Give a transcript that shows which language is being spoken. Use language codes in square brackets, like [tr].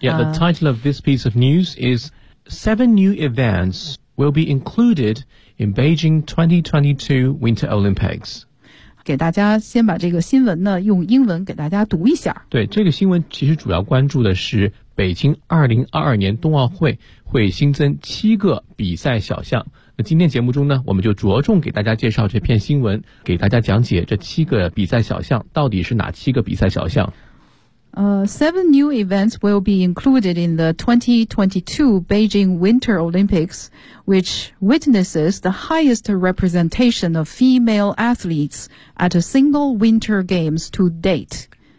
[en] Yeah, the title of this piece of news is 7 new events will be included in Beijing 2022 Winter Olympics. [zh] 给大家先把这个新闻呢用英文给大家读一下。对，这个新闻其实主要关注的是北京2022年冬奥会会新增7个比赛小项。那今天节目中呢，我们就着重给大家介绍这篇新闻，给大家讲解这7个比赛小项到底是哪7个比赛小项。 [en] 7 new events will be included in the 2022 Beijing Winter Olympics, which witnesses the highest representation of female athletes at a single Winter Games to date.